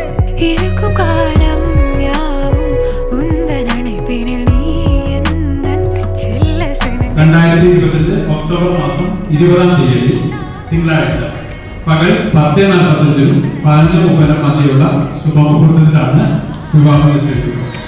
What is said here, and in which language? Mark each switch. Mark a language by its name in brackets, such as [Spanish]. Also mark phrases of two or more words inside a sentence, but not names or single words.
[Tamil] இருக்கும் காலம் யாவும் உந்தன் அணைப்பினில் நீ எந்தன் செல்ல சினம். [Malayalam] 2025 ഒക്ടോബർ മാസം 20-ാം തീയതി തിങ്കളാഴ്ച പകൽ 10:45 11:30 മധ്യയുള്ള ശുഭമുഹൂർത്തത്തിലാണ് വിവാഹം നിശ്ചയിക്കുന്നത്.